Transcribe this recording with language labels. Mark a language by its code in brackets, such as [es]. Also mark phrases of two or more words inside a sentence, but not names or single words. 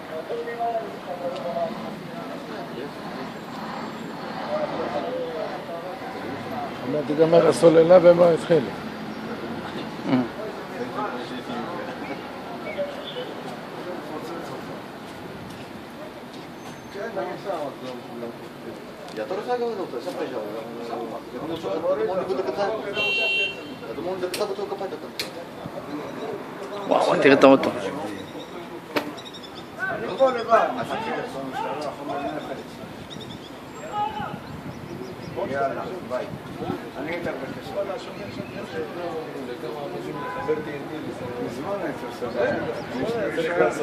[he] תיגמר הסוללה והם לא התחילו. [ru] Я тоже заговорил, то сам приезжал. Я думал, что он не будет до конца. Я думал, он до конца будет копать. [he] וואו, תראה את האוטו. יאללה, ביי. אני אתן בקשה. מזמן הייתי עושה.